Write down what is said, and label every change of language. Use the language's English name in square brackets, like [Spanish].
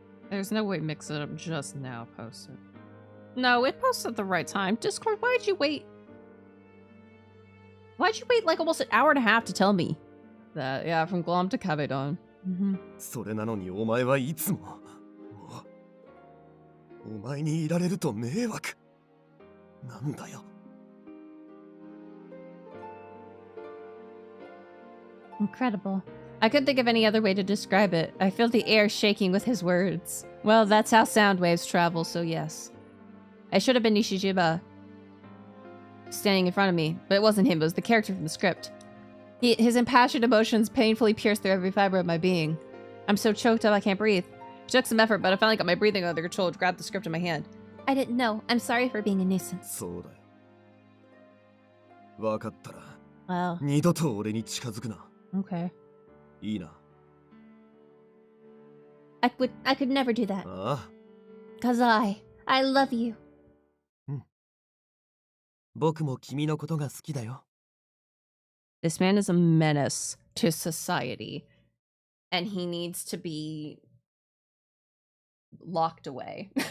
[English] There's no way Mix It Up just now posted. No, it posted at the right time. Discord, why'd you wait? Why'd you wait like almost an hour and a half to tell me? That, yeah, from Glom to Kabedon. [Japanese] それなのにお前はいつもお前にいられると迷惑なんだよ。 [English] Incredible. I couldn't think of any other way to describe it. I feel the air shaking with his words. Well, that's how sound waves travel, so yes. I should have been Nishijima standing in front of me, but it wasn't him, it was the character from the script. His impassioned emotions painfully pierced through every fiber of my being. I'm so choked up I can't breathe. It took some effort, but I finally got my breathing under control to grab the script in my hand. I didn't know. I'm sorry for being a nuisance. [Japanese] そうだよ。分かったら [English] Wow. [Japanese] 二度と俺に近づくな。 [English] Okay. [Japanese] いいな。 [English] I could never do that. [Japanese] ああ。 [English] Cause I love you. [Japanese] 僕も君のことが好きだよ。 [English] This man is a menace to society, and he needs to be locked away.